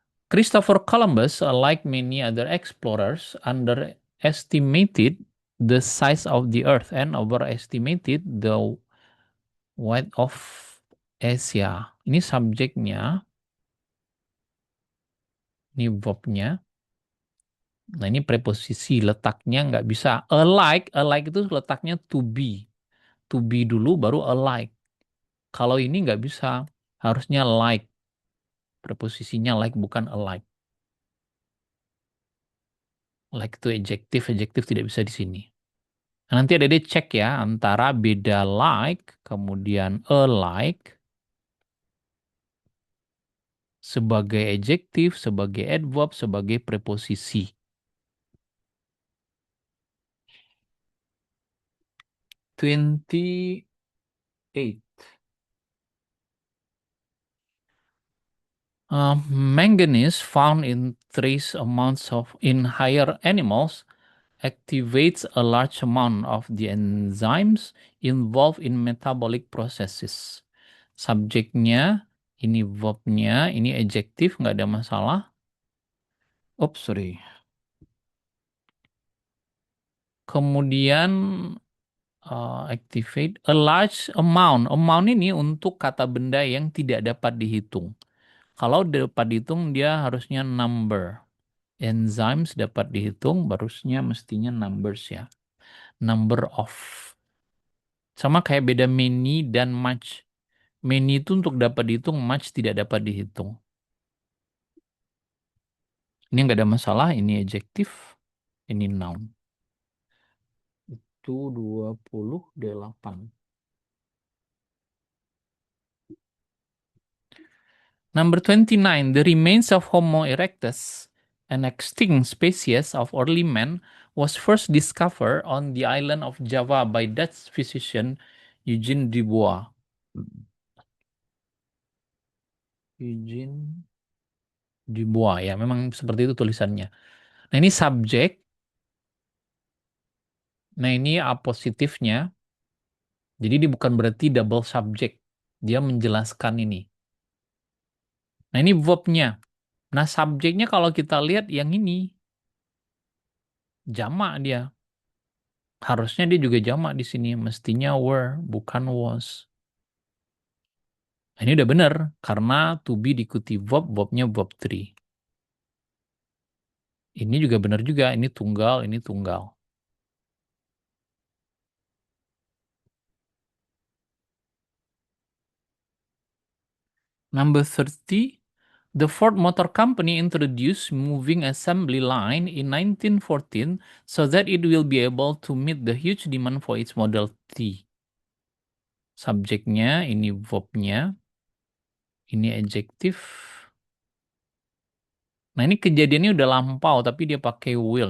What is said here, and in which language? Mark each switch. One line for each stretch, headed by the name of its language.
English: Christopher Columbus, like many other explorers, underestimated the size of the Earth and overestimated the width of Asia.
Indonesian: Ini subjeknya, ini verbnya. Nah ini preposisi letaknya nggak bisa. Alike itu letaknya to be. To be dulu baru alike. Kalau ini nggak bisa, harusnya like. Preposisinya like bukan alike. Like itu adjektif, adjektif tidak bisa di sini. Nah, nanti ada deh cek ya antara beda like kemudian alike sebagai adjektif, sebagai adverb, sebagai preposisi. 28.
English: Manganese found in trace amounts of in higher animals activates a large amount of the enzymes involved in metabolic processes.
Indonesian: Subjeknya, ini verbnya, ini adjektif, nggak ada masalah.
English: Oops, sorry.
Indonesian: Kemudian
English: activate a large amount.
Indonesian: Amount ini untuk kata benda yang tidak dapat dihitung. Kalau dapat dihitung dia harusnya number. Enzymes dapat dihitung, harusnya mestinya numbers ya.
English: Number of.
Indonesian: Sama kayak beda many dan much. Many itu untuk dapat dihitung, much tidak dapat dihitung. Ini nggak ada masalah, ini adjektif, ini noun. Itu 28.
English: Number 29, the remains of Homo erectus, an extinct species of early man, was first discovered on the island of Java by Dutch physician Eugene Dubois.
Indonesian: Eugene Dubois ya, memang seperti itu tulisannya. Nah, ini subjek. Nah, ini A positifnya. Jadi dia bukan berarti double subject. Dia menjelaskan ini. Nah, ini verbnya. Nah, subjeknya kalau kita lihat yang ini jamak dia. Harusnya dia juga jamak di sini. Mestinya were, bukan was. Nah, ini udah benar. Karena to be diikuti verb, verbnya verb 3. Ini juga benar juga. Ini tunggal, ini tunggal.
English: Number 30. The Ford Motor Company introduced moving assembly line in 1914 so that it will be able to meet the huge demand for its Model T.
Indonesian: Subjeknya, ini verbnya, ini adjektif. Nah ini kejadiannya udah lampau tapi dia pakai will.